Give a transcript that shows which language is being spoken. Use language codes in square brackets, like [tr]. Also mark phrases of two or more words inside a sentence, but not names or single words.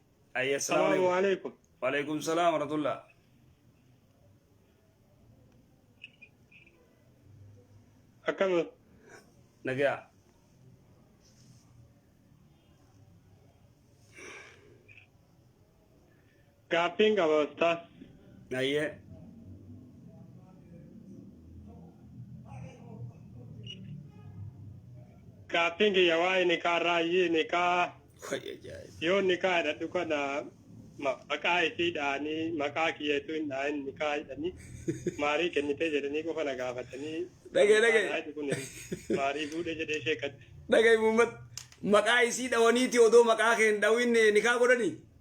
[ar] أي السلام السلام عليكم. عليكم. وعليكم السلام ورحمة الله. أكمل. نجا. [om] Gaaffiin qaba ustaas. [ar] أيه. [om] Gaaffiin kiyya waa'ee nikaa raayyii nikaa ويا جاي. yoo nikaa hidhadhu kana maqaa isiidhaanii maqaa kiyyeetu hin dhahin nikaa hidhanii maarii kennitee jedhanii qofa na gaafatanii. Dhagee. Kun maarii fuudhee jedhee sheekatti. Dhagee Muhammad maqaa isii dhawaniiti odoo maqaa kee hin dhawin nikaa godhanii.